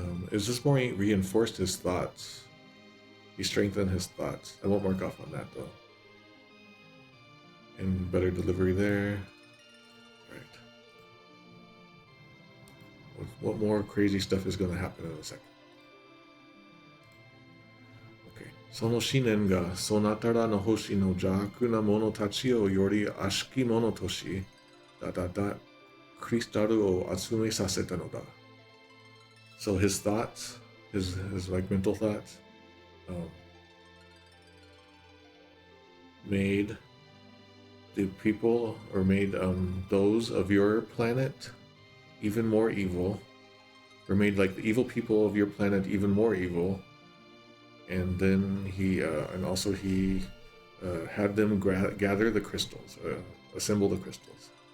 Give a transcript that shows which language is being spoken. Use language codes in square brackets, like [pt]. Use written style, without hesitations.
[en] It just more reinforced his thoughts. He strengthened his thoughts. I won't mark off on that though. And better delivery there. Right. What more crazy stuff is going to happen in a second? Okay. [ja] その思念がそなたらの星の邪悪な者たちをより悪しき者とし、クリスタルを集めさせたのだ。 [en] So his thoughts, his like mental thoughts, made the people, or made those of your planet even more evil, or made like the evil people of your planet even more evil, and then he had them gather the crystals, assemble the crystals.